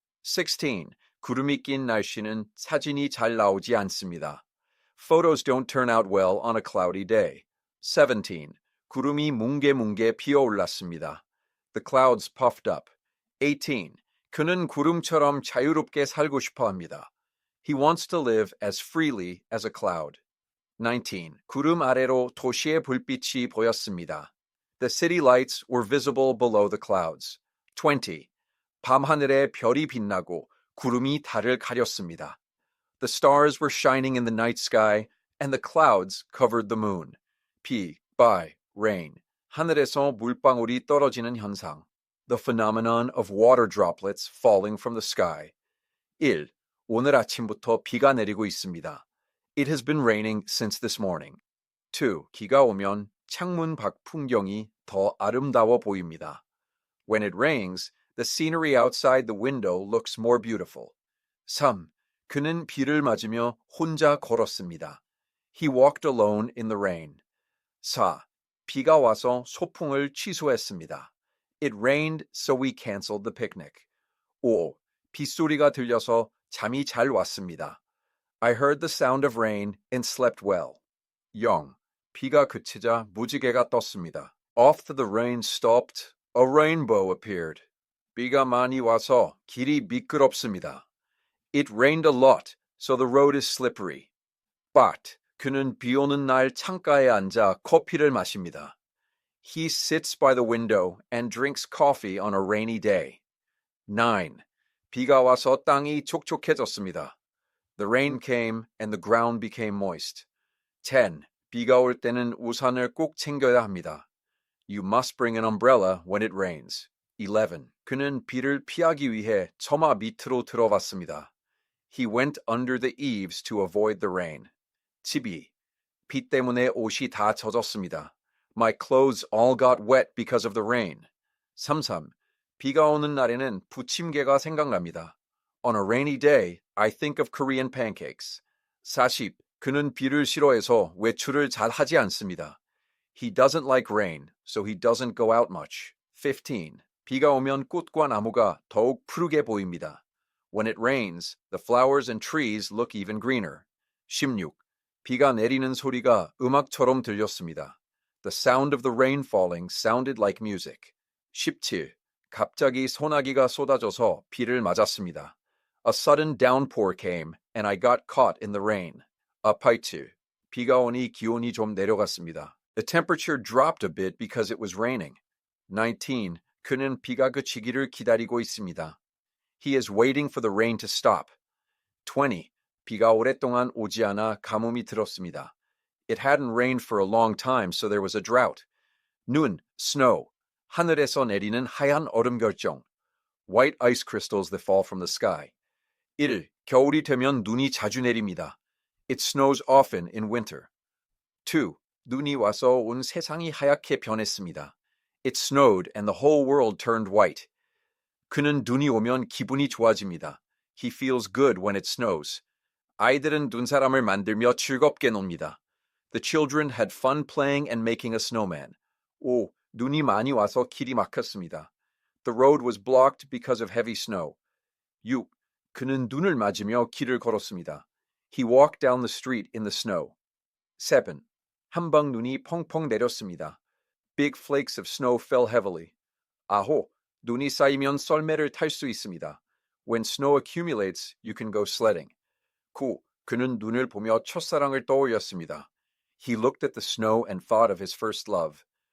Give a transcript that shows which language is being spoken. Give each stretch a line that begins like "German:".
English: 16.
Korean: 구름이 낀 날씨는 사진이 잘 나오지 않습니다.
English: Photos don't turn out well on a cloudy day. 17.
Korean: 구름이 뭉게뭉게 피어올랐습니다.
English: The clouds puffed up. 18.
Korean: 그는 구름처럼 자유롭게 살고 싶어 합니다.
English: He wants to live as freely as a cloud. 19.
Korean: 구름 아래로 도시의 불빛이 보였습니다.
English: The city lights were visible below the clouds. 20.
Korean: 밤하늘에 별이 빛나고 구름이 달을 가렸습니다.
English: The stars were shining in the night sky, and the clouds covered the moon. 비, by, rain.
Korean: 하늘에서 물방울이 떨어지는 현상.
English: The phenomenon of water droplets falling from the sky. 1.
Korean: 오늘 아침부터 비가 내리고 있습니다.
English: It has been raining since this morning. 2.
Korean: 비가 오면 창문 밖 풍경이 더 아름다워 보입니다.
English: When it rains, the scenery outside the window looks more beautiful. 3.
Korean: 그는 비를 맞으며 혼자 걸었습니다.
English: He walked alone in the rain. 4.
Korean: 비가 와서 소풍을 취소했습니다.
English: It rained, so we canceled the picnic. 5.
Korean: 빗소리가 들려서 잠이 잘 왔습니다.
English: I heard the sound of rain and slept well. 0.
Korean: 비가 그치자 무지개가 떴습니다.
English: After the rain stopped, a rainbow appeared.
Korean: 비가 많이 와서 길이 미끄럽습니다.
English: It rained a lot, so the road is slippery.
Korean: But 그는 비 오는 날 창가에 앉아 커피를 마십니다.
English: He sits by the window and drinks coffee on a rainy day. 9.
Korean: 비가 와서 땅이 촉촉해졌습니다.
English: The rain came and the ground became moist. 10.
Korean: 비가 올 때는 우산을 꼭 챙겨야 합니다.
English: You must bring an umbrella when it rains. 11.
Korean: 그는 비를 피하기 위해 처마 밑으로 들어갔습니다.
English: He went under the eaves to avoid the rain. 12.
Korean: 비 때문에 옷이 다 젖었습니다.
English: My clothes all got wet because of the rain. 33.
Korean: 비가 오는 날에는 부침개가 생각납니다.
English: On a rainy day, I think of Korean pancakes. 40.
Korean: 그는 비를 싫어해서 외출을 잘 하지 않습니다.
English: He doesn't like rain, so he doesn't go out much. 15.
Korean: 비가 오면 꽃과 나무가 더욱 푸르게 보입니다.
English: When it rains, the flowers and trees look even greener. 16.
Korean: 비가 내리는 소리가 음악처럼 들렸습니다.
English: The sound of the rain falling sounded like music. 17.
Korean: 갑자기 소나기가 쏟아져서 비를 맞았습니다.
English: A sudden downpour came, and I got caught in the rain. 18.
Korean: 비가 오니 기온이 좀 내려갔습니다.
English: The temperature dropped a bit because it was raining. 19.
Korean: 그는 비가 그치기를 기다리고 있습니다.
English: He is waiting for the rain to stop. 20.
Korean: 비가 오랫동안 오지 않아 가뭄이 들었습니다.
English: It hadn't rained for a long time, so there was a drought.
Korean: 눈, snow. 하늘에서 내리는 하얀 얼음 결정.
English: White ice crystals that fall from the sky. 1.
Korean: 겨울이 되면 눈이 자주 내립니다.
English: It snows often in winter. 2.
Korean: 눈이 와서 온 세상이 하얗게 변했습니다.
English: It snowed and the whole world turned white.
Korean: 그는 눈이 오면 기분이 좋아집니다.
English: He feels good when it snows.
Korean: 아이들은 눈사람을 만들며 즐겁게 놉니다.
English: The children had fun playing and making a snowman. 5.
Korean: 눈이 많이 와서 길이 막혔습니다.
English: The road was blocked because of heavy snow. 6.
Korean: 그는 눈을 맞으며 길을 걸었습니다.
English: He walked down the street in the snow. 7.
Korean: 한방 눈이 펑펑 내렸습니다.
English: Big flakes of snow fell heavily. 9.
Korean: 눈이 쌓이면 썰매를 탈 수 있습니다.
English: When snow accumulates, you can go sledding. 9.
Korean: 그는 눈을 보며 첫사랑을 떠올렸습니다.
English: He looked at the snow and thought of his first love.